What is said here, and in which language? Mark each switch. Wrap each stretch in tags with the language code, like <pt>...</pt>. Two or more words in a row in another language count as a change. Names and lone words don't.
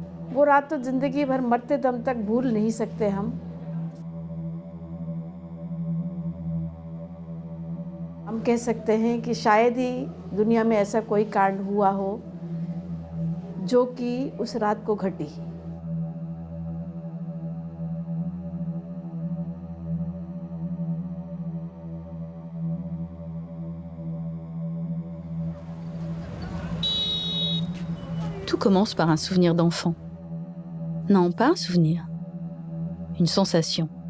<hi>वो रात तो ज़िंदगी भर मरते दम तक भूल नहीं सकते हम। हम कह सकते हैं कि शायद ही दुनिया में ऐसा कोई कांड हुआ हो जो कि उस रात को घटी।</hi> <fr>Tout commence par un souvenir d'enfant. Non, pas un souvenir. Une sensation.</fr>